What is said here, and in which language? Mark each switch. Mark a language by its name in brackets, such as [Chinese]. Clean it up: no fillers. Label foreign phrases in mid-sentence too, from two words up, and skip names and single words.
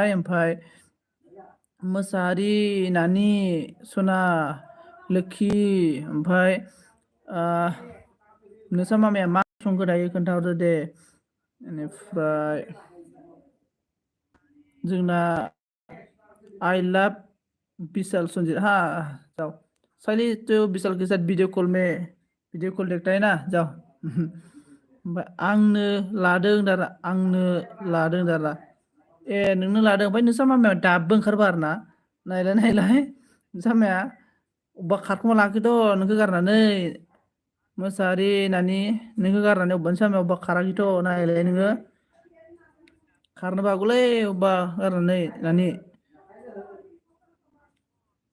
[Bodo] ओमफ्राय मोसाहारि नानि सना लोखि, ओमफ्राय नोंसा मामाया मा संखो दायो खोन्थाहरदो दे। बेनिफ्राय जोंना [English] I love [Hindi] विशाल संजीत, हाँ जाओ साली तो विशाल के साथ वीडियो कॉल देखता है ना, जाओ। [Bodo] ओमफ्राय आंनो लादों दारा, ए नोंनो लादों। ओमफ्राय नोंसा मामाया दाबो ओंखारबा आरो ना, नायलाय नोंसा मामाया अबेबा खारखोमा लाखैथ' नोंखौ गारनानै। मोसाहारि नानि नोंखौ गारनानै अबेबा नोंसा मामाया अबेबा खाराखैथ' नायलाय नोङो, खारनोबो हागौलै अबेबा गारनानै नानि।